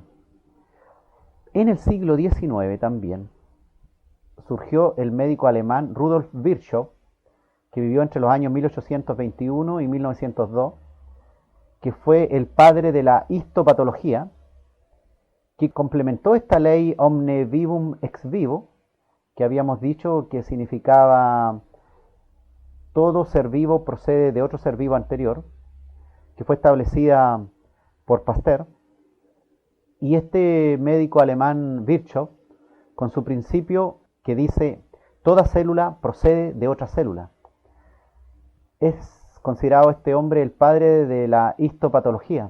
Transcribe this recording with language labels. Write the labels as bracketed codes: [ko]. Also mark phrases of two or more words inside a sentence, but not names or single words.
[es] En el siglo XIX también surgió el médico alemán Rudolf Virchow, que vivió entre los años 1821 y 1902, que fue el padre de la histopatología, que complementó esta ley [la] omne vivum ex vivo, [es] que habíamos dicho que significaba todo ser vivo procede de otro ser vivo anterior, que fue establecida por Pasteur. Y este médico alemán Virchow, con su principio que dice toda célula procede de otra célula, es considerado este hombre el padre de la histopatología.